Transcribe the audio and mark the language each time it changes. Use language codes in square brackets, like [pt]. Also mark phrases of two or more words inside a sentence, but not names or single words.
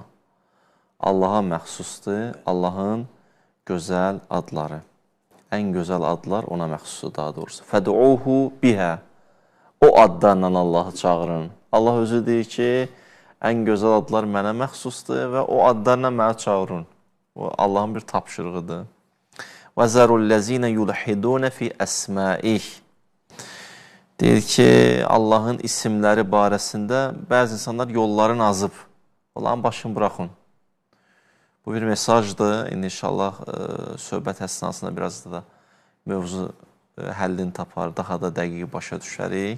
[az] Allaha məxsusdur, Allahın gözəl adları. Ən gözəl adlar ona məxsusdur daha doğrusu. [ar] فادعوه بها. [az] O adlarla Allahı çağırın. Allah özü deyir ki, ən gözəl adlar mənə məxsusdur və o adlarla mənə çağırın. O Allahın bir tapşırığıdır. [ar] وَزَرُوا الَّذِينَ يُلْحِدُونَ فِي أَسْمَائِهِ. [az] Deyir ki, Allahın isimləri barəsində bəzi insanlar yolların azıb. Onların başını buraxın. Bu bir mesajdır. İndi inşallah söhbət əsnasında biraz da mövzu həllini tapar, daha da dəqiq başa düşərik.